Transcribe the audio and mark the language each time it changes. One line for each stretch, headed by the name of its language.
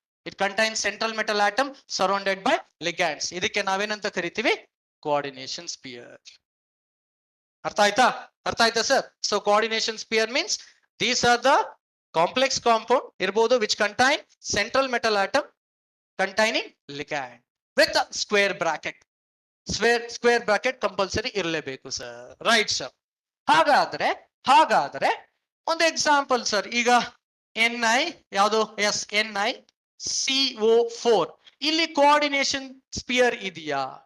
English: It contains central metal atom surrounded by ligands.
Kannada: ಇದಕ್ಕೆ ನಾವೇನಂತ ಕರಿತೀವಿ? Coordination spear. ಅರ್ಥ ಆಯ್ತಾ sir?
English: So coordination sphere means these are the complex compound ಇರಬಹುದು which contain central metal atom containing ligand with a square bracket.
Kannada: Square bracket compulsory ಇರಲೇಬೇಕು sir. Right sir. ಹಾಗಾದ್ರೆ ಒಂದು example sir. ಈಗ Ni ಯಾವುದು NiCO4 ಇಲ್ಲಿ coordination spear ಇದೆಯಾ?